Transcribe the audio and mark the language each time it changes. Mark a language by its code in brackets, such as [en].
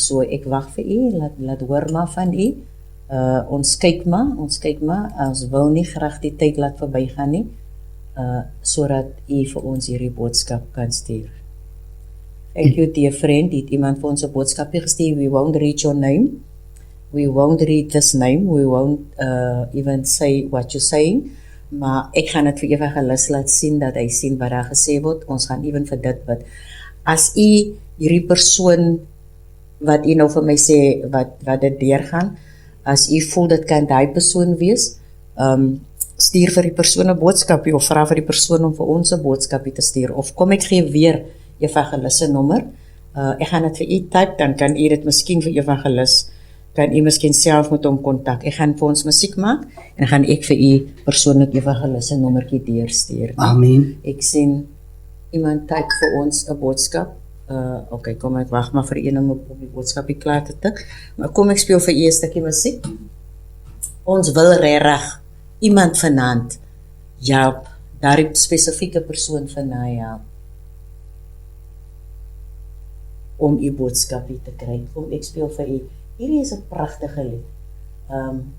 [af] So ek wag vir u, laat hoor maar van u. Ons kyk maar, ons wil nie graag die tyd laat verbygaan nie, sodat u vir ons hierdie boodskap kan stuur. [en] Thank you, dear friend. [af] Het iemand vir ons 'n boodskapie gestuur? [en] We won't read your name. We won't read this name. We won't even say what you're saying. [af] Maar ek gaan dit vir Evangelis laat sien, dat hy sien wat daar gesê word. Ons gaan even vir dit bid. As u hierdie persoon wat u nou vir my sê, wat dit deurgaan, as u voel dit kan daai persoon wees, stuur vir die persoon 'n boodskapie, of vra vir die persoon om vir ons 'n boodskapie te stuur, of kom ek gee weer Evangelis se nommer. Ek gaan dit vir u type, dan kan u dit miskien vir Evangelis, kan u miskien self met hom kontak. Ek gaan vir ons musiek maak, en gaan ek vir u persoonlik Evangelis se nommertjie deurstuur. Amen. Ek sien iemand type vir ons 'n boodskap. Okay, kom ek wag maar vir een om op die boodskapie klaar te tik. Maar kom ek speel vir u 'n stukkie musiek. Ons wil regtig iemand vanaand help, daardie spesifieke persoon vanaand help om u boodskapie te kry. Kom ek speel vir u. Hierdie is 'n pragtige lied.